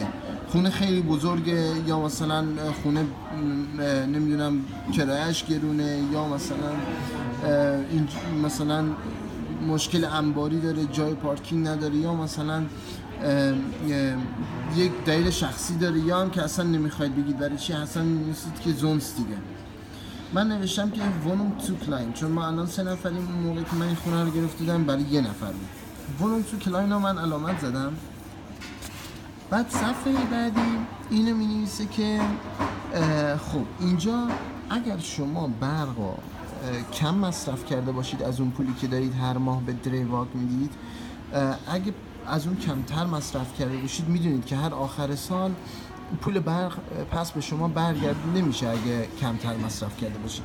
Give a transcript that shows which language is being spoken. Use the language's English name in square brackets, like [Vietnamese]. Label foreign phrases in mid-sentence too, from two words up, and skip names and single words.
[Persian] خونه خیلی بزرگه یا مثلا خونه نمیدونم کرایه‌اش گرونه یا مثلا مشکل انباری داره، جای پارکینگ نداره، یا مثلا یک دلیل شخصی داره، یا هم که اصلا نمیخواید بگید برای چی، اصلا می‌نویسید که زونس دیگه. من نوشتم که [German] Wohnung zu klein، [Persian] چون ما الان 3 نفریم. اون موقعی که من این خونه رو گرفته بودم برای 1 نفر بود. [German] Wohnung zu klein [Persian] رو من علامت زدم. بعد صفحه بعدی اینو می‌نویسه که خب اینجا اگر شما برق کم مصرف کرده باشید از اون پولی که دارید هر ماه به دریواک میدید، اگه از اون کمتر مصرف کرده باشید میدونید که هر آخر سال پول برق پس به شما برگردونده نمیشه اگه کمتر مصرف کرده باشید.